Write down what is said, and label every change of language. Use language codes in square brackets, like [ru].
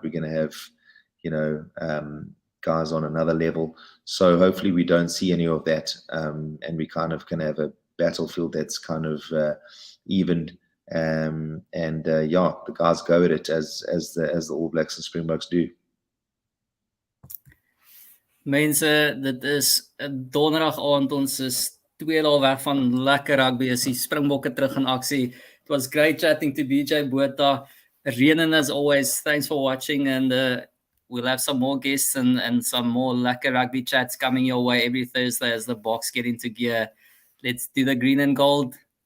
[en] We're going to have, guys on another level. So hopefully we don't see any of that, and we kind of can have a battlefield that's kind of evened. The guys go at it as the All Blacks and Springboks do. [af] Mense, dit is 'n donderdag aand. Ons is 2 dae weg van lekker rugby. Is die Springbokke terug in aksie. [en] It was great chatting to BJ Botha. Rhiannon, as always, thanks for watching, and we'll have some more guests and some more lekker rugby chats coming your way every Thursday as the Boks get into gear. Let's do the green and gold.